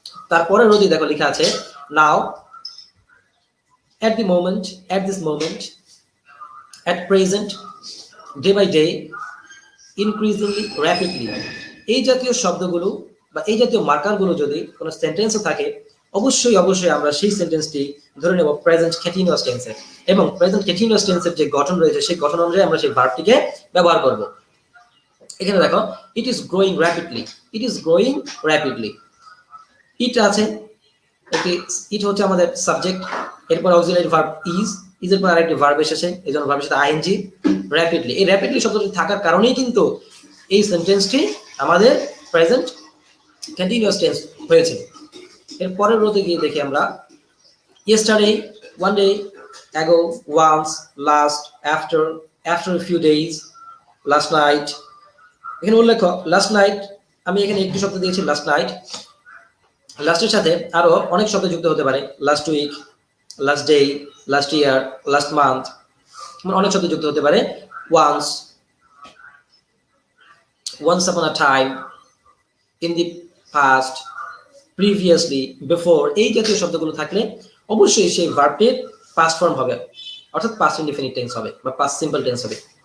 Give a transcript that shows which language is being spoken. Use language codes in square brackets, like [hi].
[bn] তারপরে রোজই দেখো লেখা আছে [en] Now, at this moment, at present, day by day, increasingly, rapidly। [bn] এই জাতীয় শব্দগুলো বা এই জাতীয় মার্কারগুলো যদি কোনো সেন্টেন্সে থাকে অবশ্যই আমরা সেই সেন্টেন্সটি ধরে নেব প্রেজেন্ট কন্টিনিউয়াস টেন্সের, এবং প্রেজেন্ট কন্টিনিউয়াস টেন্সের যে গঠন রয়েছে সেই গঠন অনুযায়ী আমরা সেই ভার্বটিকে ব্যবহার করব। এখানে দেখো [en] it is growing rapidly, it is growing rapidly, [bn] ইট আছে, ইট হচ্ছে আমাদের সাবজেক্ট, এরপর অক্সিলারি ভার্ব ইজ এর পর আরেকটি ভার্ব এসেছে, এই জন্য ভার্বের সাথে আইএনজি। র্যাপিডলি, এই র্যাপিডলি শব্দটি থাকার কারণেই কিন্তু এই সেন্টেন্সটি আমাদের প্রেজেন্ট কন্টিনিউয়াস টেন্স হয়েছে। এর পরের রোতে গিয়ে দেখি আমরা [en] yesterday, one day, ago, once, last, after a few days, last night। [bn] এখানে উল্লেখ লাস্ট নাইট, আমি এখানে একটি শব্দ দিয়েছি লাস্ট নাইট, লাস্টের সাথে আরো অনেক শব্দ যুক্ত হতে পারে, last week, last day, last year, last month, অনেক শব্দ যুক্ত হতে পারে। Once, [en] once upon a time, in the past, [bn] previously, before, এই জাতীয় শব্দগুলো থাকলে অবশ্যই সেই ভার্বটির পাস্ট ফর্ম হবে, অর্থাৎ পাস্ট ইনডিফিনিট টেন্স হবে বা পাস্ট সিম্পল টেন্স হবে।